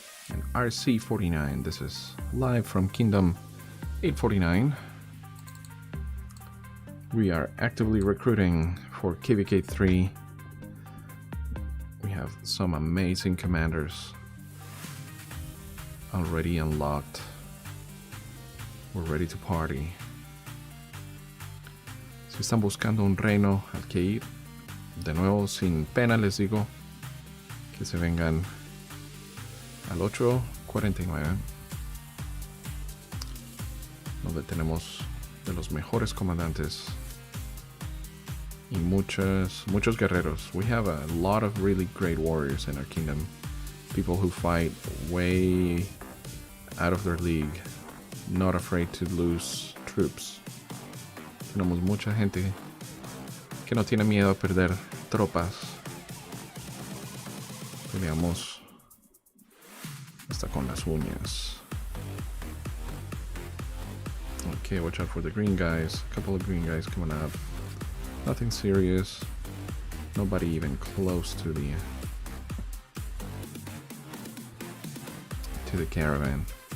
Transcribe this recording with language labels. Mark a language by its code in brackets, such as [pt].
[en] And RC49, this is live from Kingdom 849. We are actively recruiting for KVK 3. We have some amazing commanders already unlocked. We're ready to party. [es] Si están buscando un reino al que ir, de nuevo sin pena les digo que se vengan al 849, donde tenemos de los mejores comandantes y muchos guerreros. [en] We have a lot of really great warriors in our kingdom, people who fight way out of their league, not afraid to lose troops. [es] Tenemos mucha gente que no tiene miedo a perder tropas. Peleamos hasta con las uñas. [en] Okay, watch out for the green guys. A couple of green guys coming up. Nothing serious. Nobody even close to the caravan.